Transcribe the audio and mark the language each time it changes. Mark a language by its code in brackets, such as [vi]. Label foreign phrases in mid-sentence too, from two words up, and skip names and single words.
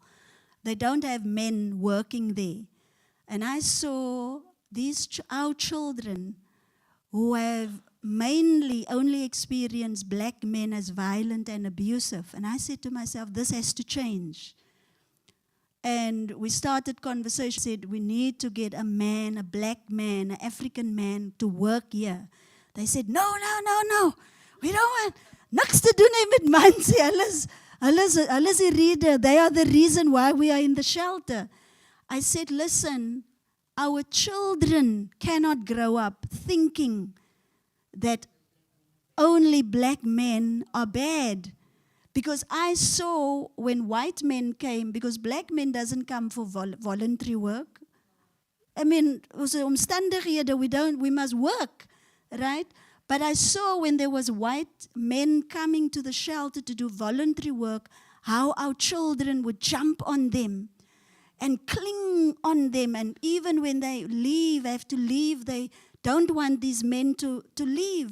[en] They don't have men working there. And I saw our children who have mainly only experienced black men as violent and abusive. And I said to myself, this has to change. And we started conversation, said we need to get a man, a black man, an African man to work here. They said, no, we don't want, [af] niks te doen hê met mans. Hulle is die rede. [en] They are the reason why we are in the shelter. I said, listen, our children cannot grow up thinking that only black men are bad. Because I saw when white men came, because black men doesn't come for voluntary work. I mean, [af] ons omstandighede, [en] we must work, right? But I saw when there was white men coming to the shelter to do voluntary work, how our children would jump on them and cling on them. And even when they have to leave, they don't want these men to leave.